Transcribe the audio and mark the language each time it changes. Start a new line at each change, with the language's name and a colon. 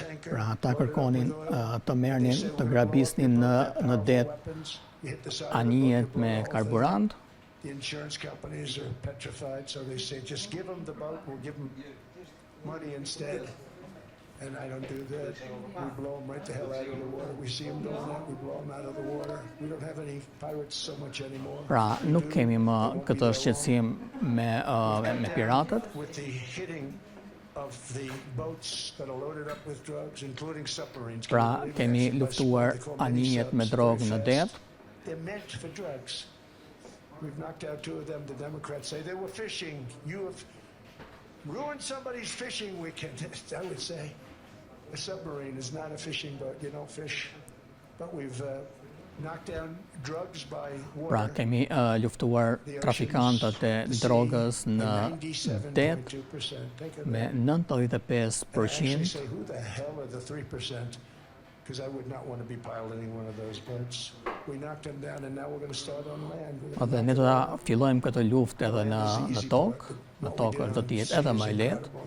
Albanian: Pra ata kërkonin të merrnin, të grabisnin në det anijet me karburant.
English: The insurance companies are petrified, so they say, just give them the boat, we'll give them money instead. And I don't do that. We blow them right the hell out of the water. We see them doing that, we blow them out of the water. We don't have any pirates so much anymore.
Albanian: Pra, nuk kemi më këtë shqetësim me piratët.
English: With the hitting of the boats that are loaded up with drugs, including submarines.
Albanian: Pra, kemi luftuar anijet me drogë në det.
English: They're meant for drugs. We've knocked out 2 of them. The Democrats say they were fishing. You have ruined somebody's fishing weekend. I would say a submarine is not a fishing boat. You don't fish. But we've knocked down drugs by water.
Albanian: Pra, kemi luftuar trafikantët e drogës në det me 95%.
English: Who the hell are the 3%? Because I would not want to be piloting one of those boats. We knocked them down and now we're going to start on land.
Albanian: Dhe ne do ta fillojmë këtë luftë edhe në tokë. Në tokë do të jetë edhe më e lehtë.